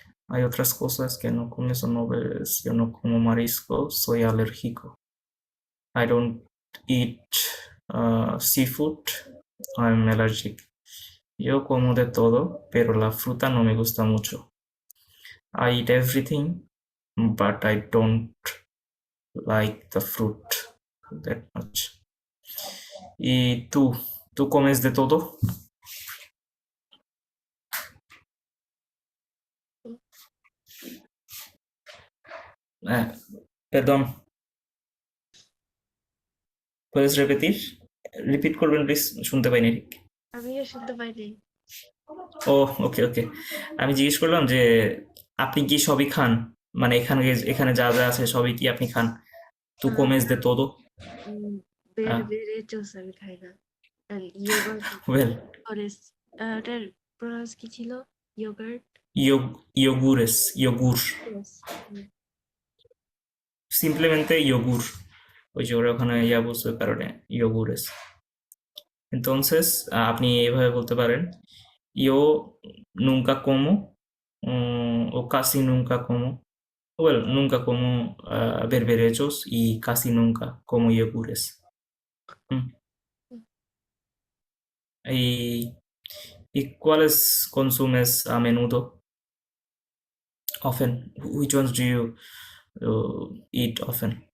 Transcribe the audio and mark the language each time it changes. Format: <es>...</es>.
<es>Hay otras cosas que no comes o no ves. Yo no como marisco, soy alérgico.</es> <en>I don't eat seafood, I'm allergic.</en> <es>Yo como de todo, pero la fruta no me gusta mucho.</es> <en>I eat everything, but I don't like the fruit that much.</en> <es>¿Y tú? ¿Tú comes de todo? Eh, perdón, ¿puedes repetir?</es> <bn>Repeat করবেন please, শুনতে পাইনি ঠিক। আমিও শুনতে পাইনি। ও ওকে ওকে, আমি জিজ্ঞেস করলাম যে আপনি কি সবই খান, মানে এখানে এখানে যা যা আছে সবই কি আপনি খান?</bn> <es>¿Tú comes de todo?</es> <bn>বেরবেরেচোস আমি খাই না। আর ইয়োগার্ট</bn> <en>Well,</en> <bn>ওটার প্রনাউন্স কি ছিল? Yogurt?</bn> <es>yogures, yogur,</es> <en>Yes.</en> <es>simplemente yogur.</es> <bn>ওই যে ওরা ওখানে ইয়া বলছে ওই কারণে yogures.</bn> <es>Entonces,</es> <bn>আপনি এইভাবে বলতে পারেন,</bn> <es>yo nunca como, o casi nunca como.</es> <en>Well,</en> <es>nunca como berberechos y casi nunca como yogures. Mm. ¿Y, ¿Y cuáles consumes a menudo?</es> <en>Often. Which ones do you eat often?</en>